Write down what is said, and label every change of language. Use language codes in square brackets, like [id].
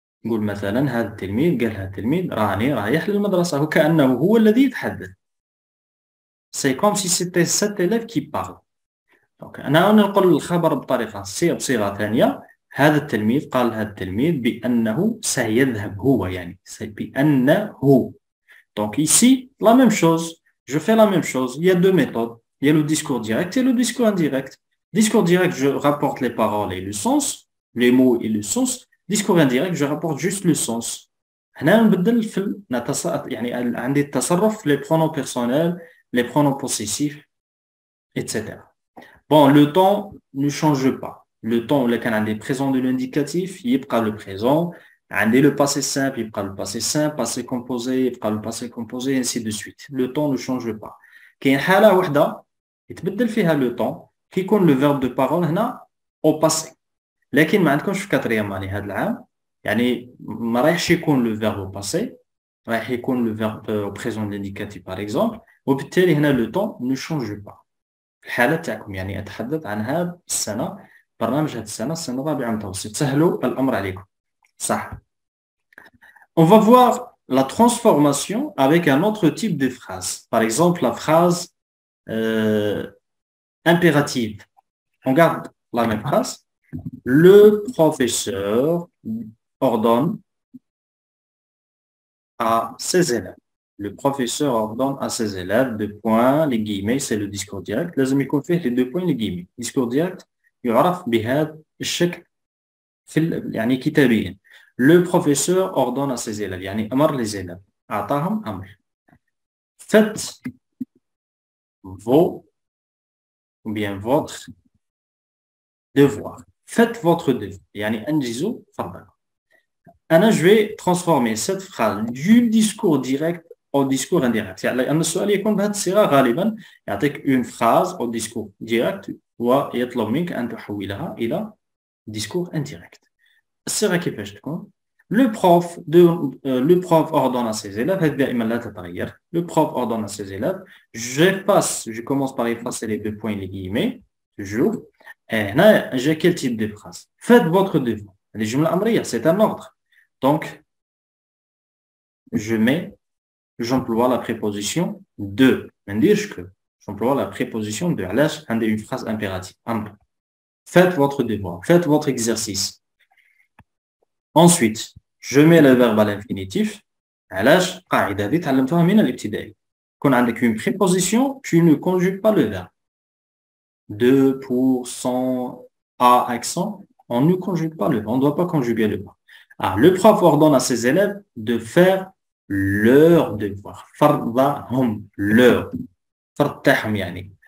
[ar] نقول مثلا هذا التلميذ قال هذا التلميذ راني رايح للمدرسة. وكأنه هو الذي يتحدث. [fr] C'est comme si c'était cet élève qui parle. [ar] Donc أنا نقول الخبر بصيغة ثانية. هذا التلميذ قال هذا التلميذ بأنه سيذهب هو. يعني بأنه. [fr] Donc ici, la même chose. Je fais la même chose. Il y a deux méthodes. Il y a le discours direct et le discours indirect. Discours direct, je rapporte les paroles et le sens, les mots et le sens. Discours indirect, je rapporte juste le sens. [ar] هنا نبدل يعني عندي التصرف [fr] les pronoms personnels, les pronoms possessifs, etc. Bon, le temps ne change pas. Le temps, le [ar] كان عندي [fr] présent de l'indicatif, [ar] يبقى [fr] le présent. [ar] عندي [fr] le passé simple, يبقى le passé simple, passé composé, يبقى le passé composé, ainsi de suite. Le temps ne change pas. [ar] كاين حالة واحدة يتبدل فيها [fr] le temps كيكون le verbe de parole هنا au passé. [ar] لكن ما عندكمش في quatrième année هذا العام يعني ما رايحش [fr] يكون le verbe au passé رايح يكون le verbe au présent de l'indicatif par exemple [ar] وبالتالي هنا [fr] le temps ne change pas. [ar] الحالة تاعكم يعني أتحدث عن هذه السنة برنامج هذه السنة الرابعة متوسط سهلوا الأمر عليكم صح. [fr] On va voir la transformation avec un autre type de phrase. Par exemple, la phrase impérative. On garde la même phrase. Le professeur ordonne à ses élèves. Le professeur ordonne à ses élèves, deux points, les guillemets, c'est le discours direct. [ar] لازم يكون فيه [fr] les deux points, les guillemets. Discours direct [ar] يعرف بهذا الشكل يعني كتابيا. [fr] Le professeur ordonne à ses élèves [ar] يعني أمر [fr] les élèves. [ar] أعطاهم أمر. [fr] Faites vos ou bien votre devoir. Faites votre devoir. [ar] يعني أنجزوا فرضا. [fr] Je vais transformer cette phrase du discours direct au discours indirect. [ar] يعني السؤال يكون بهذه الصيغة غالبا يعطيك [fr] une phrase au discours direct [ar] ويطلب منك أن تحولها إلى discours indirect. الصيغة كيفاش تكون؟ [fr] Le prof ordonne à ses élèves, [ar] دائما لا تتغير. [fr] Le prof ordonne à ses élèves. Je commence par effacer les deux points et les guillemets, toujours. Et là, j'ai quel type de phrase? Faites votre devoir. Les jumla amriya, c'est un ordre. Donc, j'emploie la préposition de. J'emploie la préposition de. Là, j'ai une phrase impérative. Faites votre devoir. Faites votre exercice. Ensuite, je mets le verbe à l'infinitif. [ar] علاش قاعدة هذه تعلمتوها من الابتدائي. كون عندك [fr] une préposition, tu ne conjugues pas le verbe. De, pour, sans, à, accent, on ne conjugue pas le verbe. On ne doit pas conjuguer le verbe. Le prof ordonne à ses élèves de faire leur devoir. [ar] فردهم leur. فردهم يعني.